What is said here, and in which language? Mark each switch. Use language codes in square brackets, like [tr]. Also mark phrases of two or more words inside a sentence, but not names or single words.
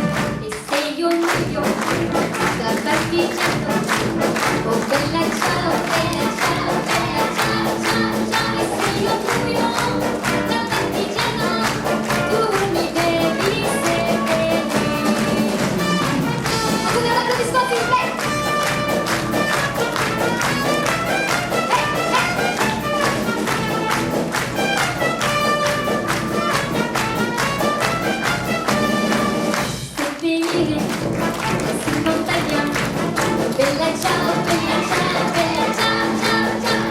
[it] E se io muoio da partigiano, oh bella ciao, bella ciao, bella ciao, ciao, ciao. E se io muoio da partigiano, tu mi devi seppellire. [fr] Vous applaudissements s'il vous plaît. [it] Seppellire in montagna. Bella ciao, bella ciao, bella ciao, ciao, ciao.